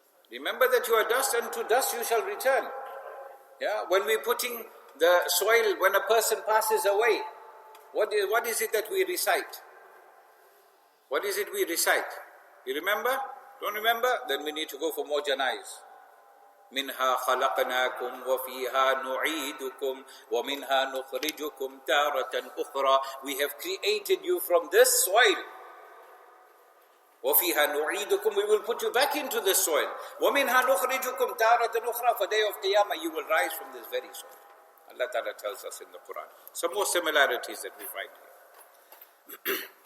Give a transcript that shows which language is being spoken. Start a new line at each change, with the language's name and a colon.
English: Remember that you are dust, and to dust you shall return. Yeah, when we're putting the soil, when a person passes away, what is it that we recite? What is it we recite? You remember? Don't remember? Then we need to go for more janais.
Arabic: منها خلقناكم وفيها نعيدكم ومنها نخرجكم تارة أخرى.
English: We have created you from this soil.
Arabic: وَفِيهَا نُعِيدُكُمْ.
English: We will put you back into the soil.
Arabic: وَمِنْهَا نُخْرِجُكُمْ تَارَةً أُخْرَى.
English: For day of Qiyamah you will rise from this very soil. Allah Ta'ala tells us in the Quran. Some more similarities that we find here.